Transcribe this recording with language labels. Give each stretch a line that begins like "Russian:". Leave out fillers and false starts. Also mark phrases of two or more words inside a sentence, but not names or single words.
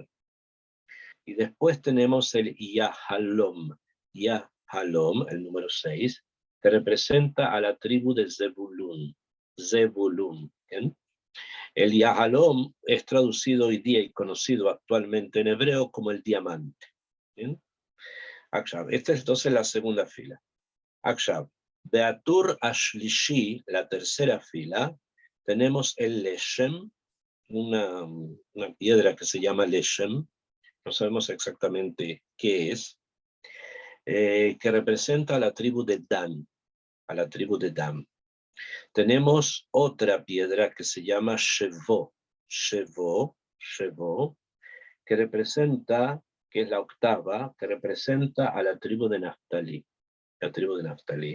Spanish: Y después tenemos el Yahalom, Yahalom, el número 6, que representa a la tribu de Zebulun, Zebulun. ¿Bien? El Yahalom es traducido hoy día y conocido actualmente en hebreo como el diamante. ¿Bien? Akshav. Esta es entonces la segunda fila. Akshav.
Hebrew: בטור השלישי,
Spanish: la tercera fila, tenemos el Leshem, una piedra que se llama Leshem, no sabemos exactamente qué es, que representa a la tribu de Dan, a la tribu de Dan. Tenemos otra piedra que se llama Shevo, que representa, que es la octava, que representa a la tribu de Naftalí, la tribu de Naftalí.